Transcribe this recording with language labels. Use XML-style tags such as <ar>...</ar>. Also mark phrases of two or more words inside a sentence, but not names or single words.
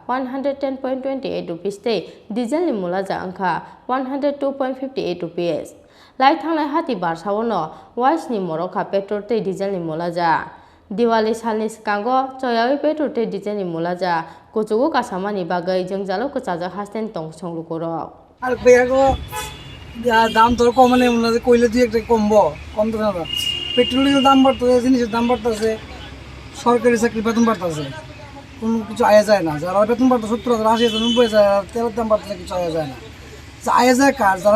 <trp>110.28 rupees te diesel ni mulaja angkha 102.58 rupees lai thanglai hati barsawono wais ni morokha petrol te diesel ni mulaja Diwali salni sekango choyawi petrol te diesel ni mulaja kuchugo kasamani bagai jengjalo kechaja hasten tong songlukoro</trp> <bn>আর বেয়াগো দাম তোর কমানে মনে কইলে তুই একটা কমবো কম তো না পেট্রোলের দাম বাড়তেছে জিনিসের দাম বাড়তেছে সরকারি চাকরি বেতন বাড়তেছে কোনো কিছু আয়া যায় না যারা বেতন বাড়তে 70,000 80,000 90,000 তেলের দাম বাড়তেছে কিছু আয়া যায় না আয়া যায় কার যারা</bn>